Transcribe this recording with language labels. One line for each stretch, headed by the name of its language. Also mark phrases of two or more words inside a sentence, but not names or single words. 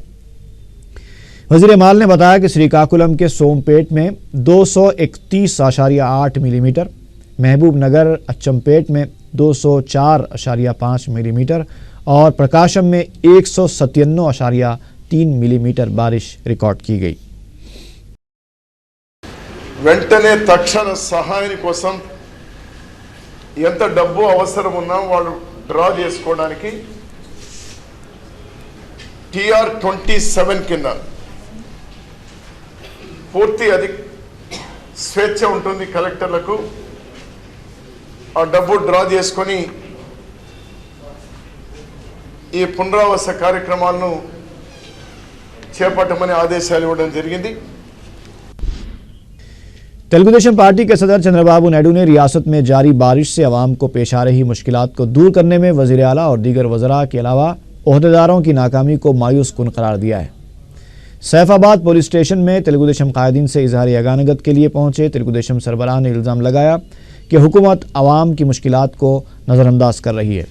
Urdu: وزیر مال نے بتایا کہ سری کاکولم کے سوم پیٹ میں 231.8 ملی میٹر، محبوب نگر اچمپیٹ میں 204.5 ملی میٹر اور پرکاشم میں 197.3 ملی میٹر بارش ریکارڈ کی گئی۔
Telugu: వెంటనే తక్షణ సహాయం కోసం ఎంత డబ్బు అవసరం ఉన్నా వాళ్ళు డ్రా చేసుకోవడానికి TR27 కింద పూర్తి స్వేచ్ఛ ఉంటుంది కలెక్టర్లకు। ఆ డబ్బు డ్రా చేసుకొని ఈ పునరావాస కార్యక్రమాలను చేపట్టమని ఆదేశాలు ఇవ్వడం జరిగింది।
Urdu: تلگو دیشم پارٹی کے صدر چندر بابو نائیڈو نے ریاست میں جاری بارش سے عوام کو پیش آ رہی مشکلات کو دور کرنے میں وزیر اعلیٰ اور دیگر وزراء کے علاوہ عہدیداروں کی ناکامی کو مایوس کن قرار دیا ہے۔ سیف آباد پولیس اسٹیشن میں تلگو دیشم قائدین سے اظہار یگانگت کے لیے پہنچے تلگو دیشم سربراہ نے الزام لگایا کہ حکومت عوام کی مشکلات کو نظر انداز کر رہی ہے۔